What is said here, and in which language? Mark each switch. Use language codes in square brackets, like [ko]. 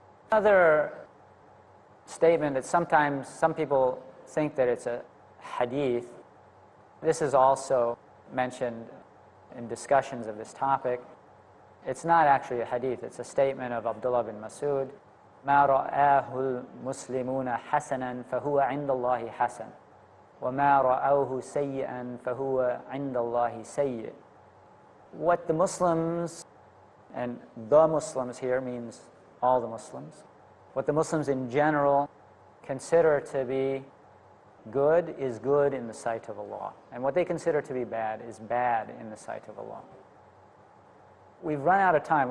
[en] Another statement that sometimes some people think that it's a hadith, this is also mentioned in discussions of this topic. It's not actually a hadith, it's a statement of Abdullah bin Mas'ud. [ar] ما رآه المسلمون حسنا فهو عند الله حسن وما رأوه سيئا فهو عند الله سيء. [en] What the Muslims, and the Muslims here means all the Muslims, what the Muslims in general consider to be good is good in the sight of Allah. And what they consider to be bad is bad in the sight of Allah. We've run out of time.